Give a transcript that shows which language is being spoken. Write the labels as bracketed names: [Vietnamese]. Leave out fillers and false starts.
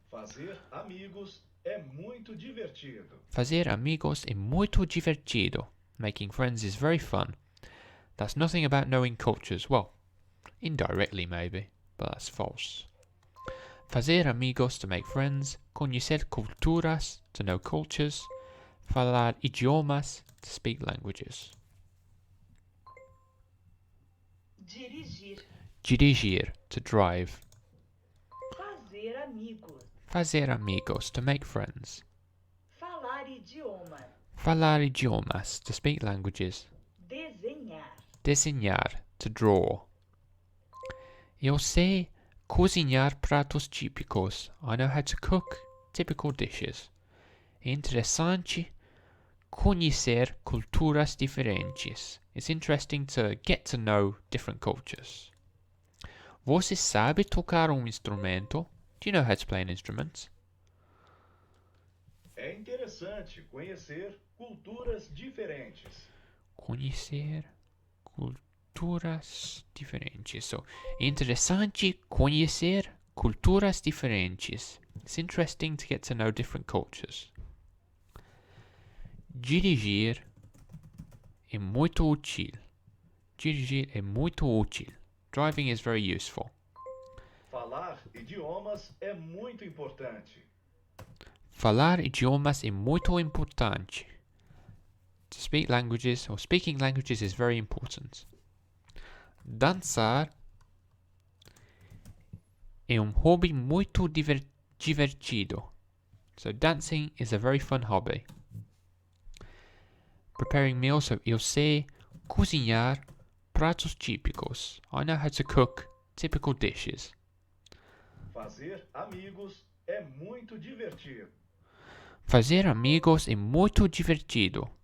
[Portuguese] Fazer amigos é muito divertido. Fazer amigos é muito divertido. [English] Making friends is very fun. That's nothing about knowing cultures. Well, indirectly maybe, but that's false. [Portuguese] Fazer amigos, [English] to make friends. [Portuguese] Conhecer culturas, [English] to know cultures. [Portuguese] Falar idiomas, [English] to speak languages. [Portuguese] Dirigir. [English] Dirigir, to drive. [Portuguese] Fazer amigos. Fazer amigos, [English] to make friends. [Portuguese] Falar idiomas. Falar idiomas, [English] to speak languages. [Portuguese] Desenhar. [English] Desenhar, to draw. [Portuguese] Eu sei cozinhar pratos típicos. [English] I know how to cook typical dishes. [Portuguese] É interessante conhecer culturas diferentes. [English] It's interesting to get to know different cultures. [Portuguese] Você sabe tocar instrumento? [English] Do you know how to play an instrument? [Portuguese] É interessante conhecer culturas diferentes. Conhecer culturas diferentes. So, interessante conhecer culturas diferentes. [English] It's interesting to get to know different cultures. [Portuguese] Dirigir é muito útil. Dirigir é muito útil. [English] Driving is very useful. [Portuguese] Falar idiomas é muito importante. Falar idiomas é muito importante. [English] To speak languages, or speaking languages, is very important. [Portuguese] Dançar é hobby muito divertido. [English] So dancing is a very fun hobby. Preparing meals, so [Portuguese] eu sei cozinhar pratos típicos. [English] I know how to cook typical dishes. [Portuguese] Fazer amigos é muito divertido. Fazer amigos é muito divertido.